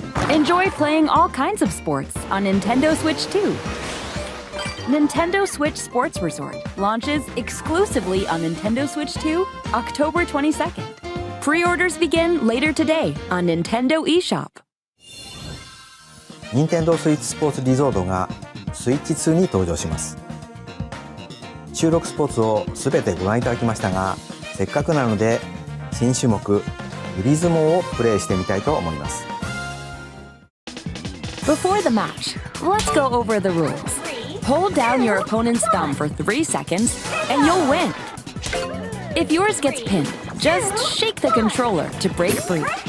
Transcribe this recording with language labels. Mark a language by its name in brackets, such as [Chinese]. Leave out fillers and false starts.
[English] Enjoy playing all kinds of sports on Nintendo Switch 2. Nintendo Switch Sports Resort launches exclusively on Nintendo Switch 2, October 22nd. Pre-orders begin later today on Nintendo eShop. [Japanese] Nintendo Switch Sports Resort がスイッチ2に登場します。収録スポーツをすべてご覧いただきましたが、せっかくなので新種目指相撲をプレイしてみたいと思います。 [English] Before the match, let's go over the rules. Hold down your opponent's thumb for 3 seconds, and you'll win. If yours gets pinned, just shake the controller to break free.